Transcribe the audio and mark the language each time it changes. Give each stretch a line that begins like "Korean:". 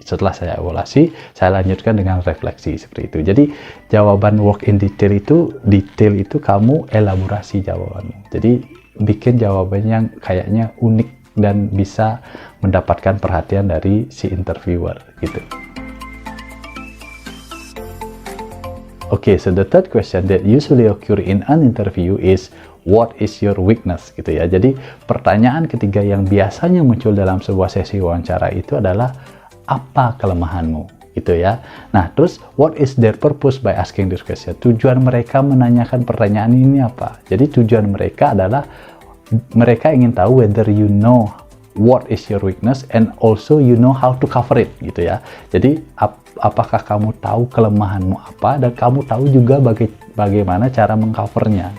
Indonesian: Setelah saya evaluasi, saya lanjutkan dengan refleksi, seperti itu. Jadi jawaban work in detail itu kamu elaborasi jawabanmu. Jadi bikin jawaban yang kayaknya unik dan bisa mendapatkan perhatian dari si interviewer, gitu.
English: Okay, so the third question that usually occur in an interview is what is your weakness,
Indonesian: gitu ya. Jadi pertanyaan ketiga yang biasanya muncul dalam sebuah sesi wawancara itu adalah apa kelemahanmu, gitu ya. Nah, terus
English: what is their purpose by asking this question?
Indonesian: Tujuan mereka menanyakan pertanyaan ini apa? Jadi tujuan mereka adalah mereka ingin tahu
English: whether you know what is your weakness and also you know how to cover it,
Indonesian: gitu ya. Jadi apakah kamu tahu kelemahanmu apa dan kamu tahu juga bagaimana cara mengcovernya.